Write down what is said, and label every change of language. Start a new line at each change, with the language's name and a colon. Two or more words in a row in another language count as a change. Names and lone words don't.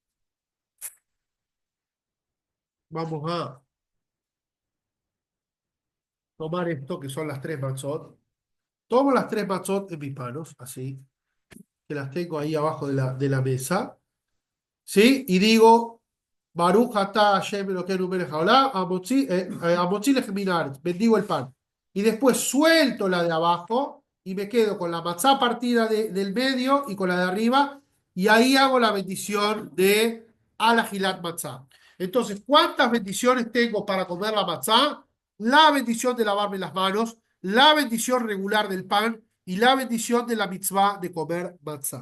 Spanish: Vamos a tomar esto, que son las tres matzot. Tomo las tres matzot en mis manos, así, que las tengo ahí abajo de la mesa, ¿sí? Y digo,
Hebrew: ברוך אתה השם אלוקינו מלך העולם המוציא לחם מן הארץ,
Spanish: bendigo el pan. Y después suelto la de abajo y me quedo con la matzá partida del medio y con la de arriba, y ahí hago la bendición de
Hebrew: על אכילת מצה.
Spanish: Entonces, ¿cuántas bendiciones tengo para comer la matzá? La bendición de lavarme las manos, la bendición regular del pan y la bendición de la mitzvah de comer matzá.